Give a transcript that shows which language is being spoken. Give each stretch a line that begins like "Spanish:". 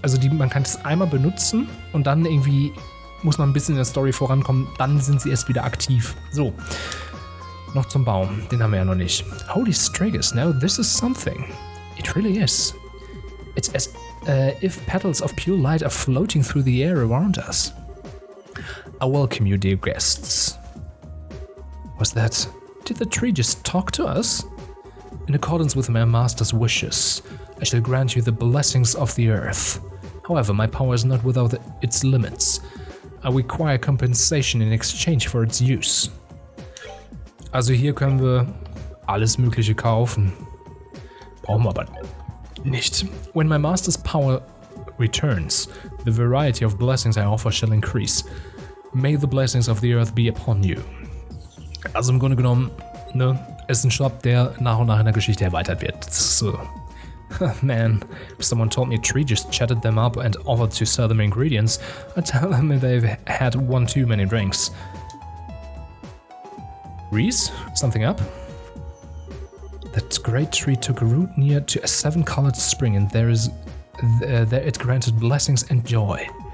German: Also man kann das einmal benutzen und dann irgendwie muss man ein bisschen in der Story vorankommen. Dann sind sie erst wieder aktiv. So, noch zum Baum. Den haben wir ja noch nicht.
English: Holy Strigus, now this is something. It really is. It's as if petals of pure light are floating through the air around us. I welcome you, dear guests. What's that? Did the tree just talk to us? In accordance with my master's wishes, I shall grant you the blessings of the earth. However, my power is not without its limits. I require compensation in exchange for its use.
German: Also hier können wir alles Mögliche kaufen. Brauchen wir aber nicht.
English: When my master's power returns, the variety of blessings I offer shall increase. May the blessings of the earth be upon you.
German: Also im Grunde genommen, ne, ist ein Shop, der nach und nach in der Geschichte erweitert wird. Das ist so.
English: Man, if someone told me a tree just chatted them up and offered to sell them ingredients, I'd tell them they've had one too many drinks. Reese, something up? That great tree took root near to a 7-colored spring, and there it granted blessings and joy.